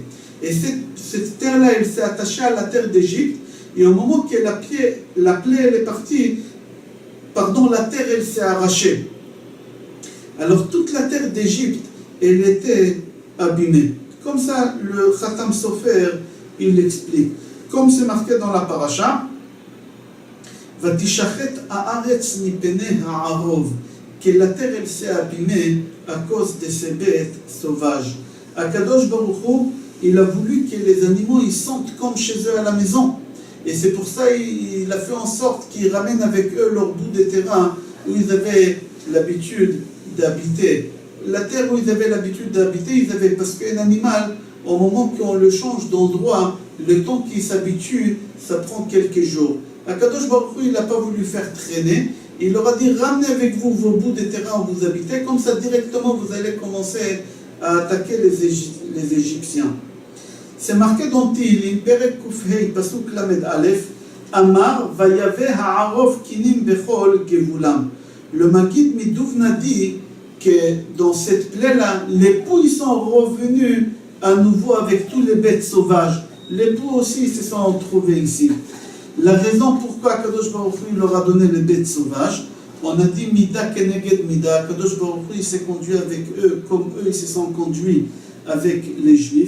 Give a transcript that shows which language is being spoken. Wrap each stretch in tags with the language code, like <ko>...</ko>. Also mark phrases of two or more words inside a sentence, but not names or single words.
<fr>Et cette terre-là, elle s'est attachée à la terre d'Égypte, et au moment que la plaie elle est partie, la terre elle s'est arrachée. Alors toute la terre d'Égypte, elle était abîmée. Comme ça, le Khatam Sofer, il l'explique. Comme c'est marqué dans la paracha,</fr> <he>ותשחת הארץ מפני הערוב,</he> <fr>que la terre elle s'est abîmée à cause de ces bêtes sauvages.</fr> <he>הקדוש ברוך הוא,</he> <fr>il a voulu que les animaux ils sentent comme chez eux à la maison. Et c'est pour ça qu'il a fait en sorte qu'ils ramènent avec eux leur bout de terrain où ils avaient l'habitude d'habiter. La terre où ils avaient l'habitude d'habiter, parce qu'un animal, au moment qu'on le change d'endroit, le temps qu'il s'habitue, ça prend quelques jours.</fr> <he>הקדוש ברוך הוא,</he> <fr>il n'a pas voulu faire traîner. Il leur a dit, ramenez avec vous vos bouts de terrain où vous habitez, comme ça directement vous allez commencer à attaquer les Égyptiens. C'est marqué dans</fr> <he>תהילים, פרק קוף הי, פסוק למד אלף, אמר, ויבא הערוב כנים בכל גבולם.</he> <fr>Le Maggid Miduvna dit que dans cette plaie-là, les poux ils sont revenus à nouveau avec tous les bêtes sauvages. Les poux aussi se sont trouvés ici. La raison pourquoi</fr> <he>קדוש ברוך הוא</he> <fr>leur a donné les bêtes sauvages, on a dit</fr> <he>מידה כנגד מידה, קדוש ברוך הוא</he> <fr>s'est conduit avec eux comme eux ils se sont conduits avec les Juifs.</fr>